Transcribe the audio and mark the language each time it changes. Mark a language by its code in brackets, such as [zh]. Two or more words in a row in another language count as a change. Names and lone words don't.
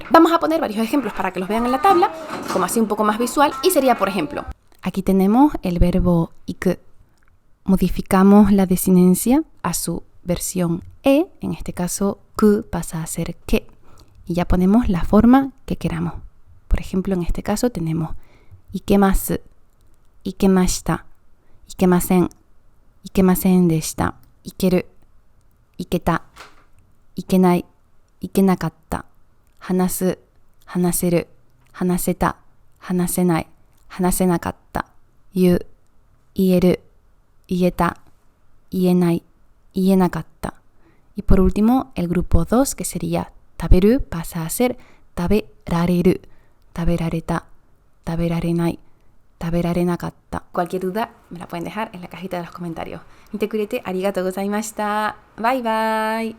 [es] Vamos a poner varios ejemplos para que los vean en la tabla, como así un poco más visual, y sería, por ejemplo, aquí tenemos el verbo iku. Modificamos la desinencia a su versión e, en este caso ku pasa a ser ke, y ya ponemos la forma que queramos. Por ejemplo, en este caso tenemos [ja] いけます、いけました、いけません、いけませんでした、いける、いけた、いけない、いけなかった、はなす、はなせる, はなせた、はなせない、はなせなかった、いう、いえる、いえた、いえない、いえなかった. [es] Y por último, el grupo 2, que sería taberu, pasa a ser [ja] たべられる、たべられた、たべられない、たべられなかった. [es] Cualquier duda me la pueden dejar en la cajita de los comentarios. [ja] 見てくれてありがとうございました. [en] Bye bye.